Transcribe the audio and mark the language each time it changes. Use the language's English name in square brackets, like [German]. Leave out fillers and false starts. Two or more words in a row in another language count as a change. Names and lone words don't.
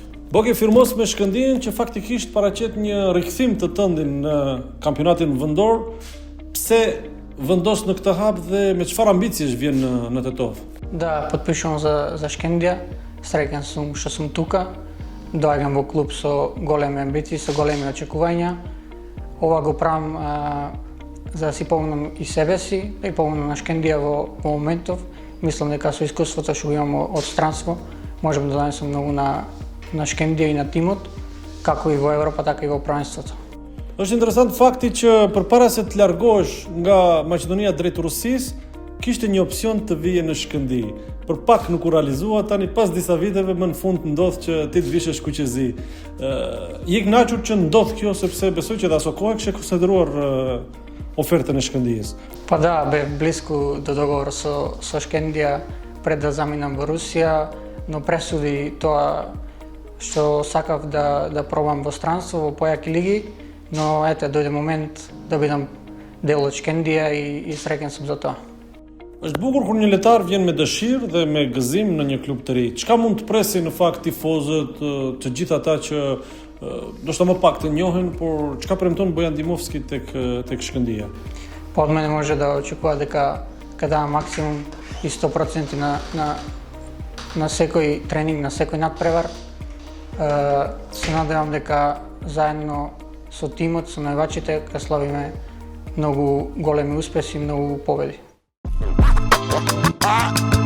[Albanian] Boge firmos me Shkëndijën që faktikisht paraqet një rikthim të tëndin në kampionatin vendor, pse vendos në këtë hap dhe me çfarë ambiciesh vjen në Tetov? [Macedonian] Да, подпишувам за Шкендија. Среќен сум што сум тука. Доаѓам во клуб со големи амбиции, со големи очекувања. Ова го правам за да си помогнам и себе си, да и помогнам на Шкендија во моментов. Мислам дека со искуството што го имам од странство, можам да донесам многу на Шкендија и на тимот, како и во Европа, така и во правенството. [Albanian] Është interesant fakti që përpara se të largohesh nga Maqedonia drejt Rusisë, kishte një opsion të vije në Shkëndij. Për pak nuk u realizua, tani pas disa viteve më në fund ndodh që ti të vishesh Kuqezi. Je i kënaqur që ndodh kjo sepse besoj që aso kohë kishe konsideruar [Macedonian] офертата на [Albanian] Шкëndijës. [Macedonian] Па да, бе близко до договор со Шкендија пред да заминам во Русија, но пресуди тоа што сакав да пробам во странство, во појаки лиги, но ете, дојде момент да бидам дел од Шкендија и среќен сум за тоа. [Albanian] Është bukur kur një lojtar vjen me dëshirë dhe me gëzim në një klub të ri. Çka mund të presin në fakt tifozët, të gjithë ata që ndoshta më pak të njohen, por çka premton Bojan Dimovski tek Shkëndija? [Macedonian] Па од мене може да очекува дека ќе дам максимум и 100% на секој тренинг, на секој надпревар. Се надевам дека заедно со тимот, со највачите, ќе славиме многу големи успеси и многу победи.